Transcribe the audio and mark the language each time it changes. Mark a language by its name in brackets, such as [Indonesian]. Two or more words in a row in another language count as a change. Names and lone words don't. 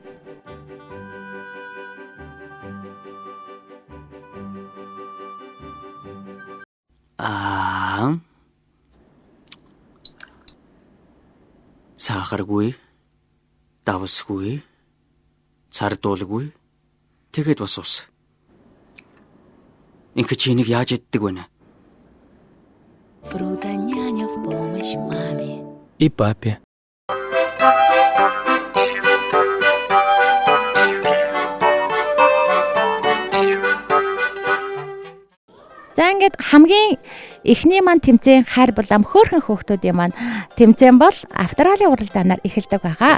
[Mongolian] Сахаргүй, давсгүй, цардуулгүй, тэгээд бас ус. Инх чи энийг яаж иддэг вэ? [Russian] Фрута няня в помощь маме. И папе. [Mongolian] За ингээд хамгийн эхний маань тэмцээн хайр булам хөөрхөн хүүхдүүдийн маань тэмцээн бол австрали уралдаанаар эхэлдэг байгаа.